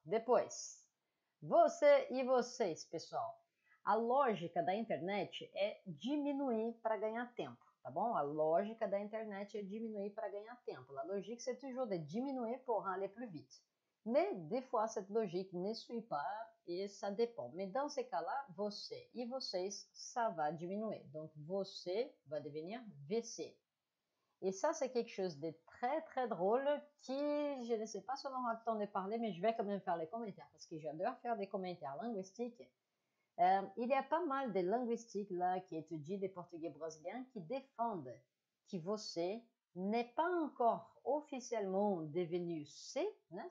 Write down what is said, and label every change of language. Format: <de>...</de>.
<pt>Depois, você e vocês, pessoal. A lógica da internet é diminuir para ganhar tempo, tá bom? A lógica da internet é diminuir para ganhar tempo.</pt> <fr>La logique, c'est toujours de diminuer pour aller plus vite. Mais des fois, cette logique ne suit pas et ça dépend. Mais dans ces cas-là, você e vocês, ça va diminuer. Donc, você va devenir VC. Et ça, c'est quelque chose de très drôle qui, je ne sais pas si on aura le temps de parler, mais je vais quand même faire les commentaires parce que j'adore faire des commentaires linguistiques. Il y a pas mal de linguistiques là qui étudient des portugais brésiliens qui défendent que você n'est pas encore officiellement devenu C, né?</fr>